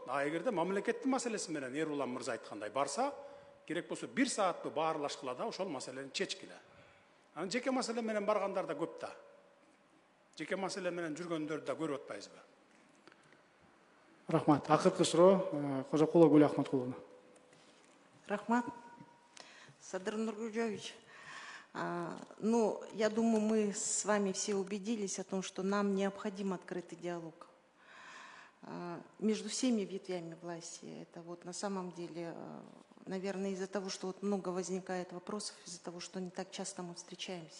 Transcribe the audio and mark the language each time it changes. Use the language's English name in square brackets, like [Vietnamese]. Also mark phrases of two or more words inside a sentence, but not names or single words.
[Kyrgyz] А эгерде мамлекеттин маселеси менен Эрулан мырза айткандай барса, керек болсо 1 саатты баарлашкыла да ошол маселени чечкиле. Анан жеке маселе менен баргандар да көп да. Жеке маселе менен жүргөндөрдү да көрүп атпайбызбы? Рахмат. Акыркы суроо Кожокулова Гүл Ахматкуловна. Рахмат. [Russian] Садыр Нургужевич, ну, я думаю, мы с вами все убедились о том, что нам необходим открытый диалог между всеми ветвями власти. Это вот на самом деле, наверное, из-за того, что вот много возникает вопросов, из-за того, что не так часто мы встречаемся.